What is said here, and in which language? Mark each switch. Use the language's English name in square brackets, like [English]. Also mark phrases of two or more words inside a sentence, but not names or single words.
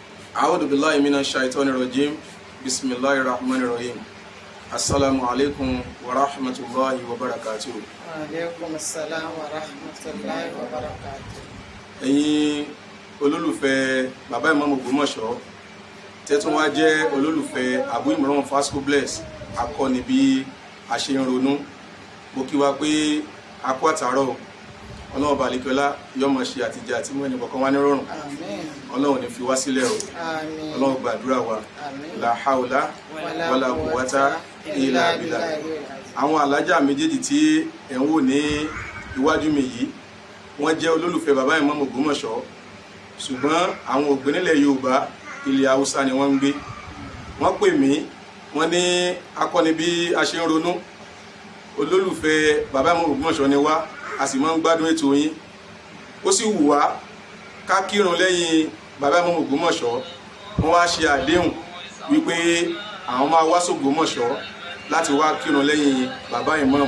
[Arabic] أعوذ بالله من الشيطان الرجيم بسم الله الرحمن الرحيم السلام عليكم ورحمة الله وبركاته. وعليكم السلام ورحمة الله وبركاته. [Yoruba] ẹ̀yin olólùfẹ́ bàbá Ìmáàmù Ògbómọ̀ṣọ́ tẹ́tún wá jẹ́ olólùfẹ́ Abu Imran Fasco Bless akọni bí a ṣe ń ronú mo kí wa pé a kú àtàárọ̀ ọlọ́run balẹ̀kọ́lá yọmọ ṣe àtijọ́ àti mọ́ ẹni kọ̀ọ̀kan wá ní rọrùn ọlọ́run ní fi wá sílẹ̀ o ọlọ́run gbàdúrà wa [Arabic] la haula wala quwwata illa billah. [Yoruba] àwọn alájà méjèèjì tí ẹ̀ ń wò ní iwájú mi yìí wọ́n jẹ́ olólùfẹ́ bàbá Ìmáàmù Ògbómọ̀ṣọ́ ṣùgbọ́n àwọn ògbé nílẹ̀ Yorùbá ilẹ̀ Haúsá ni wọ́n ń gbé. wọ́n pè mí wọ́n ní akọni bí a ṣe ń ronú olólùfẹ́ bàbá Ìmáàmù Ògbómọ̀ṣọ́ ni wá a sì máa ń gbádùn ètò yín ó sì wù wá ká kírun lẹ́yìn bàbá Ìmáàmù Ògbómọ̀ṣọ́ wọ́n wá ṣe àdéhùn wípé àwọn máa wá s'Ògbómọ̀ṣọ́ láti wá kírun lẹ́yìn bàbá Ìmáàmù.